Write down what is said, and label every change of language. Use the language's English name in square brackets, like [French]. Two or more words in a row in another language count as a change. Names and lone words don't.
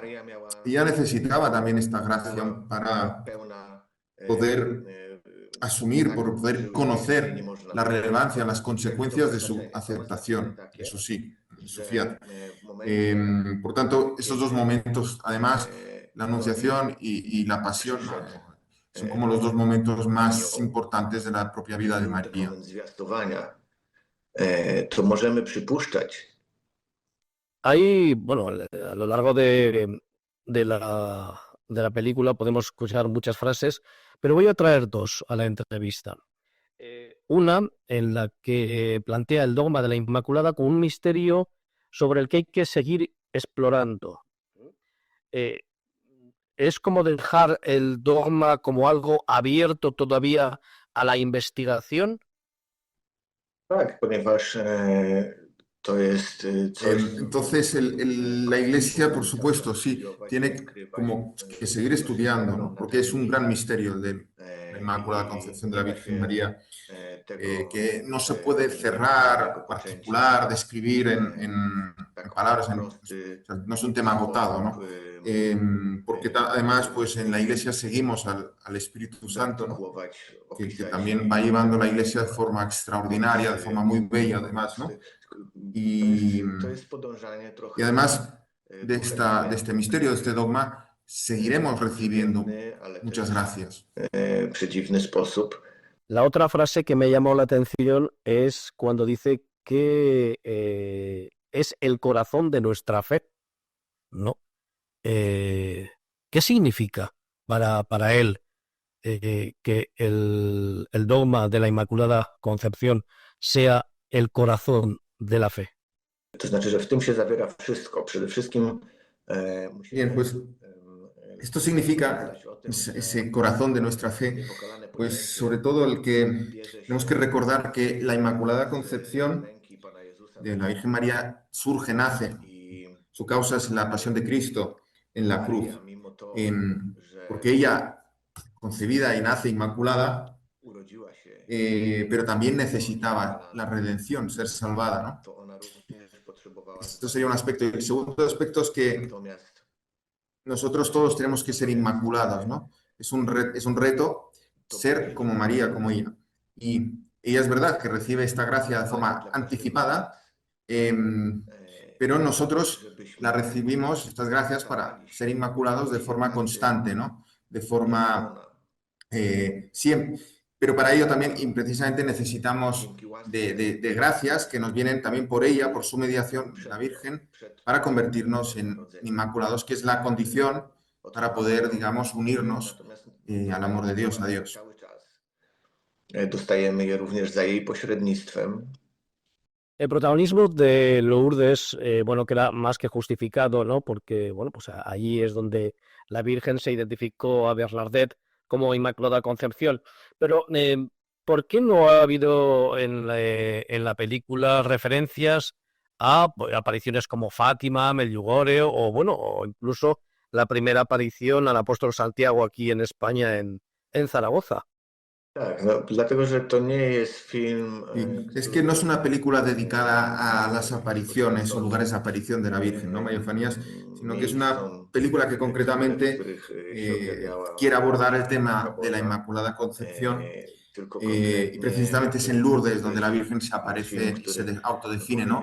[Spanish] Ella necesitaba también esta gracia para poder asumir, por poder conocer la relevancia, las consecuencias de su aceptación, de su sí, de su fiat. Por tanto, estos dos momentos, además, la anunciación y la pasión, ¿no? Son como los dos momentos más importantes de la propia vida de María. [Polish] To możemy przypuszczać. [Spanish] Hay, bueno, a lo largo de la película podemos escuchar muchas frases, pero voy a traer dos a la entrevista. Una en la que plantea el dogma de la Inmaculada como un misterio sobre el que hay que seguir explorando. es como dejar el dogma como algo abierto todavía a la investigación. [Polish] Tak, ponieważ to jest coś, [Spanish] Entonces, la Iglesia, por supuesto, sí, tiene como que seguir estudiando, ¿no? Porque es un gran misterio de la Inmaculada Concepción de la Virgen María, que no se puede cerrar, particular, describir en palabras, o sea, no es un tema agotado, ¿no? Porque además, pues en la Iglesia seguimos al Espíritu Santo, ¿no? Que también va llevando la Iglesia de forma extraordinaria, de forma muy bella, además, ¿no? Y, [Polish] to jest podążanie [Spanish] y [Polish] trochę [Spanish] además de [Polish] duchem [Spanish] este misterio, de este dogma, seguiremos recibiendo [Polish] zmienny, ale [Spanish] muchas [Polish] też [Spanish] gracias. [Polish] przedziwny sposób. [Spanish] La otra frase que me llamó la atención es cuando dice que es el corazón de nuestra fe, ¿no? ¿Qué significa para él que el dogma de la Inmaculada Concepción sea el corazón de la fe? [Polish] To znaczy, że w tym się zawiera wszystko. Przede wszystkim [Spanish] Bien, [Polish] musimy [Spanish] pues esto significa ese corazón de nuestra fe, pues sobre todo el que tenemos que recordar que la Inmaculada Concepción de la Virgen María surge, nace, su causa es la pasión de Cristo en la cruz, porque ella, concebida y nace inmaculada, [Polish] urodziła się, [Spanish] pero también necesitaba la redención, ser salvada, ¿no? [Polish] to ona również potrzebowała [Spanish] Esto sería un aspecto. Y el segundo aspecto es que [Polish] natomiast [Spanish] nosotros todos tenemos que ser inmaculados, ¿no? Es un reto ser como María, como ella. Y ella es verdad que recibe esta gracia de forma anticipada, pero nosotros la recibimos, estas gracias, para ser inmaculados de forma constante, ¿no? De forma siempre. Pero para ello también, y precisamente, necesitamos de gracias que nos vienen también por ella, por su mediación, la Virgen, para convertirnos en inmaculados, que es la condición para poder, digamos, unirnos al amor de Dios, a Dios. [Polish] Cały czas dostajemy je również za jej pośrednictwem. [Spanish] El protagonismo de Lourdes, bueno, queda más que justificado, ¿no? Porque, bueno, pues allí es donde la Virgen se identificó a Bernadette como Inmaculada Concepción. Pero, ¿por qué no ha habido en la película referencias a apariciones como Fátima, Medjugorje, o bueno, o incluso la primera aparición al apóstol Santiago aquí en España, en Zaragoza? [Polish] Tak, no, dlatego, że to nie jest film. [Spanish] Y es que no es una película dedicada a las apariciones o lugares de aparición de la Virgen, ¿no, María Eufemías? Sino que es una película que concretamente quiere abordar el tema de la Inmaculada Concepción, y precisamente es en Lourdes donde la Virgen se aparece y se autodefine, ¿no?